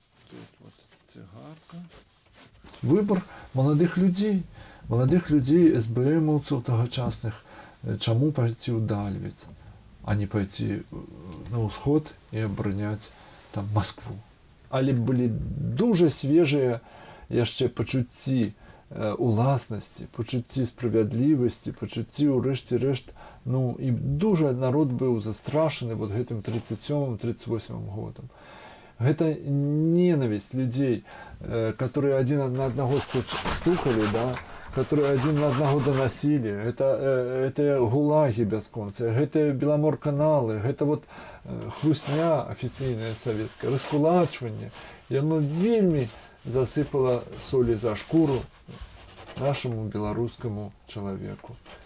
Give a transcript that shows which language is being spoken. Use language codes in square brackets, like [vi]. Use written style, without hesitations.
[ru] Тут вот цигарка. Выбор молодых людей, СБМовцев тогочасных, чему пойти у Дальвіц, а не пойти на усход и оборонять там Москву. [be] Але былі дуже свежыя яшчэ пачуцці уласнасці, пачуцці справядлівасці, пачуцці ў рэшце рэшт, ну і дуже народ быў застрашаны вот гэтым 37-38 годам. [ru] гэта ненависть людей, которые один на одного стукали, да, которые один на одного доносили. [be] Это гулаги бясконцыя, гэта беламорканалы, гэта вот хлусня офіцыйная савецкая, раскулачванне. Яно вельмі засыпала солі за шкуру нашему беларускаму чалавеку.